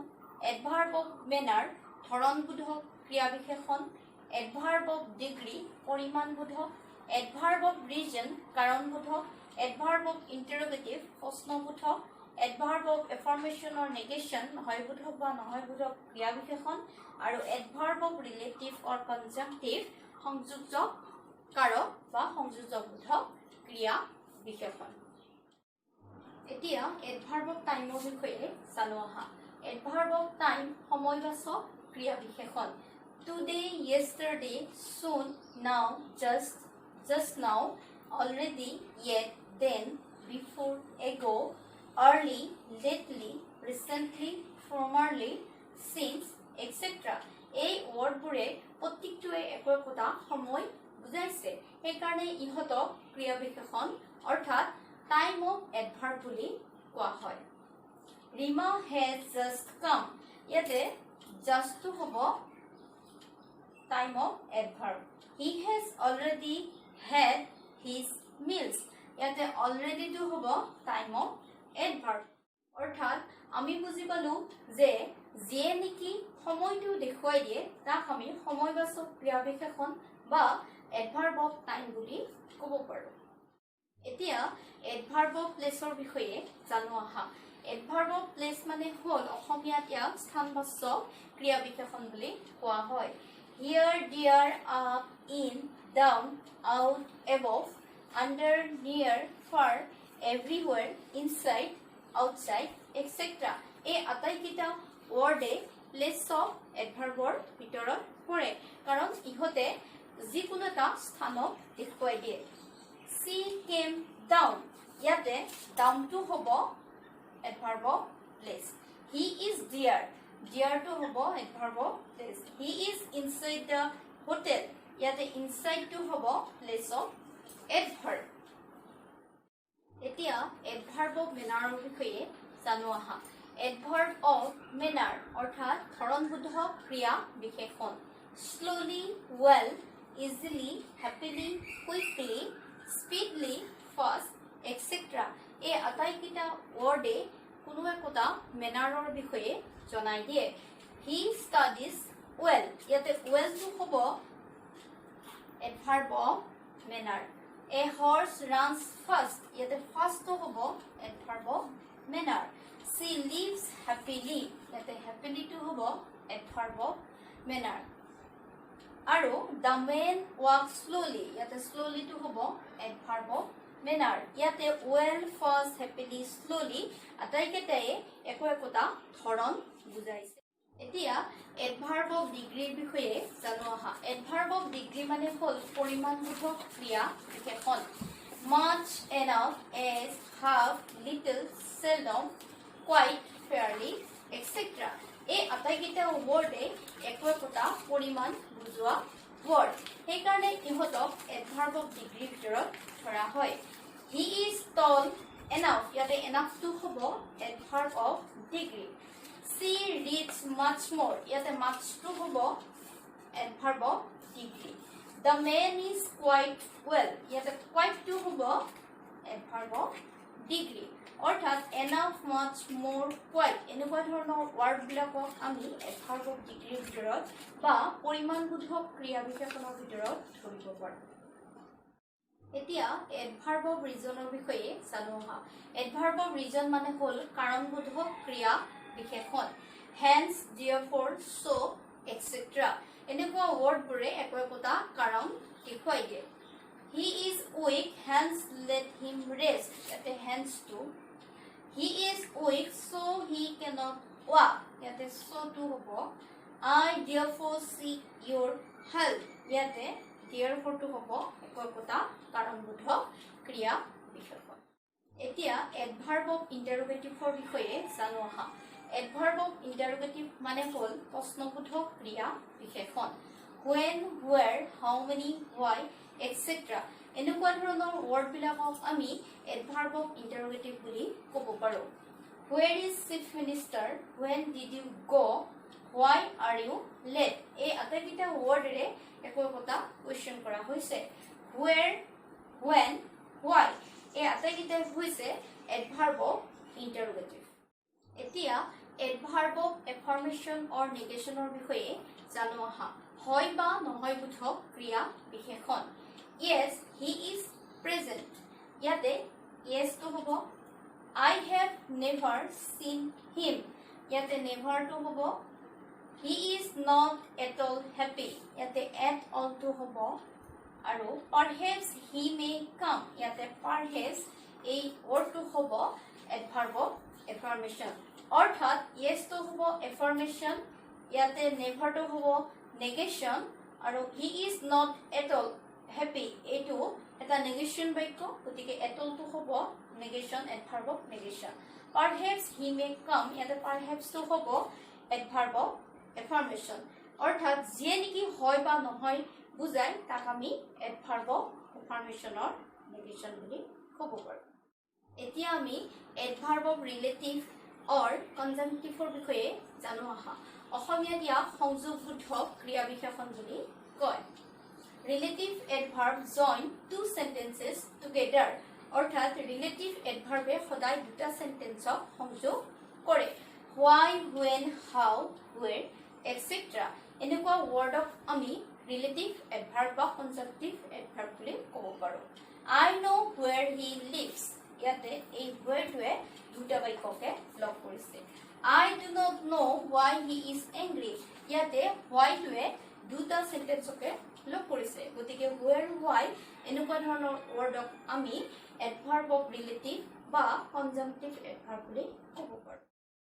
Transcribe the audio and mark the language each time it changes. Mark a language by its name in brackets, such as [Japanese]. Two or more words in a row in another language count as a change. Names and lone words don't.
[English] adverb of manner [Assamese] ধৰণবোধক ক্ৰিয়া বিশেষণ [English] adverb of degree পৰিমাণবোধক adverb of reason কাৰণবোধক adverb of interrogative প্ৰশ্নবোধক adverb of affirmation or negation [Assamese] হয়বোধক বা নহয়বোধক ক্ৰিয়া বিশেষণ আৰু [English] adverb of relative or conjunctive [Assamese] সংযোজক কাৰক বা সংযোজকবোধক ক্ৰিয়া বিশেষণ [English] এতিয়া adverb of timeৰ [Assamese] বিষয়ে জানো আহা [English] adverb of time [Assamese] সময়বাচক ক্ৰিয়া বিশেষণ [English] today yesterday soon now just now already yet then before ago early lately recently formerly since etc. [Assamese] এই ওয়ার্ডবোৰে প্ৰত্যেকটোৱে একোটা সময় বুজাইছে এই কাৰণে ইহতক ক্ৰিয়া বিশেষণ অৰ্থাৎ [English] time of adverb [Assamese] বুলি কোৱা হয় ৰিমা [English] has just come [Assamese] ইয়াতে [English] just to [Assamese] হ'ব [English] time of adverb he has already had his meals ইয়াতে already to হ'ব time of adverb [Assamese] অৰ্থাৎ আমি বুজি পালো যে যিয়ে নেকি সময়টো দেখুৱাই দিয়ে তাক আমি সময়বাচক ক্ৰিয়া বিশেষণ [English] বা adverb of time [Assamese] বুলি ক'ব পাৰো এতিয়া [English] adverb of place [Assamese] ৰ বিষয়ে জানো আহা [English] adverb of place [Assamese] মানে হল অসমীয়াত ইয়াক স্থানবাচক ক্ৰিয়া বিশেষণ বুলি কোৱা হয় [English] here there up in down out above under near far everywhere inside outside etc. [Assamese] এই আটাইকেইটা ওয়ার্ডে [English] place of adverbৰ [Assamese] ভিতৰত পৰে কাৰণ ইহতে যিকোনো এটা স্থানক দেখুৱাই দিয়ে [English] she came down ইয়াতে down to হ'ব adverb of place he is there there to হ'ব adverb of place he is inside the hotel ইয়াতে inside to হ'ব place of adverb এতিয়া adverb of mannerৰ [Assamese] বিষয়ে জানো আহা [English] adverb of manner [Assamese] অৰ্থাৎ ধৰণবোধক ক্ৰিয়া বিশেষণ [English] slowly well easily happily quickly speedily fast etc. [Assamese] এই আটাইকেইটা ওয়ার্ডে কোনো একোটা মেনাৰৰ বিষয়ে জনাই দিয়ে [English] he studies well [Assamese] ইয়াতে [English] well to [Assamese] হ'ব [English] adverb of manner a horse runs fast ইয়াতে fast to হ'ব adverb of manner she lives happily ইয়াতে happily to হ'ব adverb of manner আৰু the man walks slowly ইয়াতে slowly to হ'ব adverb of manner ইয়াতে well fast happily slowly [Assamese] আটাইকেইটাই একোটা ধৰণ বুজাইছে এতিয়া [English] adverb of degreeৰ [Assamese] বিষয়ে জানো আহা [English] adverb of degree [Assamese] মানে হল পৰিমাণবোধক ক্ৰিয়া বিশেষণ [English] much enough as half little seldom quite fairly etc. [Assamese] এই আটাইকেইটা ওয়াৰ্ডে একোটা পৰিমাণ বুজোৱা ওয়াৰ্ড সেই কাৰণে ইহতক [English] adverb of degreeৰ [Assamese] ভিতৰত ধৰা হয় he [English] is tall enough ইয়াতে enough to হ'ব adverb of degree she reads much more ইয়াতে much to হ'ব adverb of degree the man is quite well ইয়াতে quite to হ'ব adverb of degree অৰ্থাৎ enough much more quite [Assamese] এনেকুৱা ধৰণৰ ৱাৰ্ডবিলাকক আমি [English] adverb of degreeৰ [Assamese] ভিতৰত বা পৰিমাণবোধক ক্ৰিয়া বিশেষণৰ ভিতৰত ধৰিব পাৰোঁ [English] এতিয়া adverb of reasonৰ [Assamese] বিষয়ে জানো আহা [English] adverb of reason [Assamese] মানে হ'ল কাৰণবোধক ক্ৰিয়া বিশেষণ [English] hence therefore so etc [Assamese] এনেকুৱা ৱৰ্ডবোৰে একোটা কাৰণ দেখুৱাই দিয়ে [English] he is weak hence let him rest ইয়াতে hence to he is weak so he cannot walk ইয়াতে so to হ'ব I therefore seek your help ইয়াতে therefore to [Assamese] হ'ব একোটা কাৰণবোধক ক্ৰিয়া বিশেষণ এতিয়া [English] এডভাৰ্ব of interrogativeৰ [Assamese] বিষয়ে জানো আহা [English] adverb of interrogative [Assamese] মানে হ'ল প্ৰশ্নবোধক ক্ৰিয়া বিশেষণ [English] when where how many why etc এনেকুৱা [Assamese] ধৰণৰ ৱৰ্ডবিলাকক আমি [English] adverb of interrogative [Assamese] বুলি ক'ব পাৰোঁ [English] where is chief minister when did you go why are you late [Assamese] এই আটাইকেইটা ৱৰ্ডৰে একোটা কোৱেশ্চন কৰা হৈছে [English] where when why [Assamese] এই আটাইকেইটা হৈছে [English] adverb of interrogative [Assamese] এতিয়া [English] adverb of affirmation or negationৰ [Assamese] বিষয়ে জানো আহা হয় বা নহয় বোধক ক্ৰিয়া বিশেষণ [English] yes he is present [Assamese] ইয়াতে [English] yes to [Assamese] হ'ব [English] I have never seen him ইয়াতে never to হ'ব he is not at all happy ইয়াতে at all to হ'ব আৰু perhaps he may come ইয়াতে perhaps [Assamese] এই wordটো হ'ব [English] adverb of affirmation অৰ্থাৎ yes to হ'ব affirmation ইয়াতে never to হ'ব negation আৰু he is not at all happy [Assamese] এইটো এটা negation বাক্য গতিকে [English] at all to হ'ব negation adverb of negation perhaps he may come ইয়াতে perhaps to হ'ব adverb of affirmation [Assamese] অৰ্থাৎ যে নেকি হয় বা নহয় বুজাই তাক আমি [English] adverb of affirmation or negation [Assamese] বুলি ক'ব পাৰোঁ এতিয়া আমি [English] adverb of relative or conjunctive [Assamese] ৰ বিষয়ে জানো আহা অসমীয়া দিয়া সংযোগবোধক ক্ৰিয়া বিশেষণ বুলি কয় [English] relative adverb join two sentences together [Assamese] অৰ্থাৎ [English] relative adverb [Assamese] এ সদায় দুটা সেন্টেন্সক সংযোগ কৰে [English] why when how where etc [Assamese] এনেকুৱা ৱৰ্ডক আমি [English] relative adverb বা conjunctive adverb বুলি [Assamese] ক'ব পাৰোঁ [English] I know where he lives [Assamese] ইয়াতে এই wordটোৱে দুটা বাক্যকে লগ কৰিছে [English] I do not know why he is angry [Assamese] ইয়াতে why টোৱে দুটা সেন্টেন্সকে লগ কৰিছে গতিকে [English] where why [Assamese] এনেকুৱা ধৰণৰ ৱৰ্ডক আমি [English] adverb of relative [Assamese] বা [English] conjunctive adverb [Assamese] বুলি ক'ব পাৰোঁ